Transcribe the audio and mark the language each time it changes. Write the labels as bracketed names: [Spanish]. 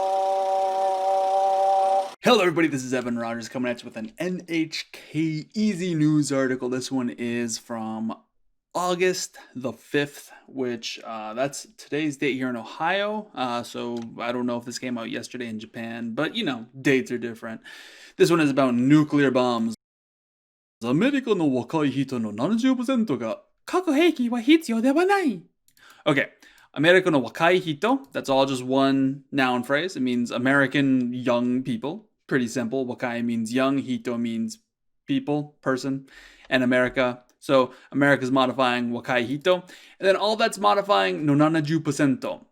[English] Hello everybody, this is Evan Rogers coming at you with an NHK Easy News article. This one is from August the 5th, which that's today's date here in Ohio. So I don't know if this came out yesterday in Japan, but you know, dates are different. This one is about nuclear bombs. [Japanese] アメリカの若い人の70%が核兵器は必要ではない。 Okay, America no wakai hito. [English] That's all just one noun phrase. It means American young people. Pretty simple. Wakai means young. Hito means people, person. And America. So America's modifying wakai hito. And then all that's modifying no 70%.